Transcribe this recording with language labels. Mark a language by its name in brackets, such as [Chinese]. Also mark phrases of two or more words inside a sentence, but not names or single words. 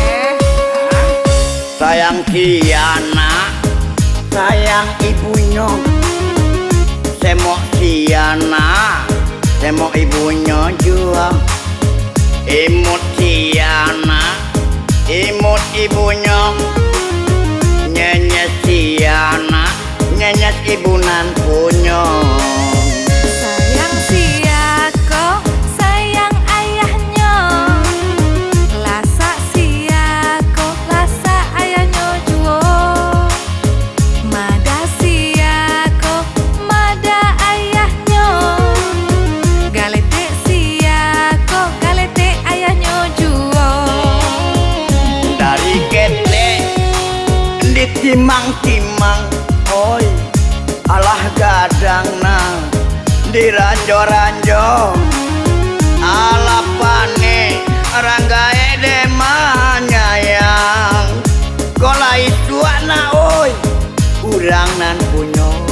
[Indonesian] Sayang Kiana, sayang ibunya. Semok Kiana, semok ibunya juga. Imut Kiana, imut ibunya. Nyenyes Kiana, nyenyes ibunan punya. [Minangkabau] sayang siako, sayang ayahnya. Lasa siako, lasa ayahnya juo. Mada siako, mada ayahnya. Galete siako, galete ayahnya juo. Dari kete ditimang-timang, oi alah gadang nang diranjo-ranjo alah pane ranggae demanya yang kola itu anak oi urang nan punyo.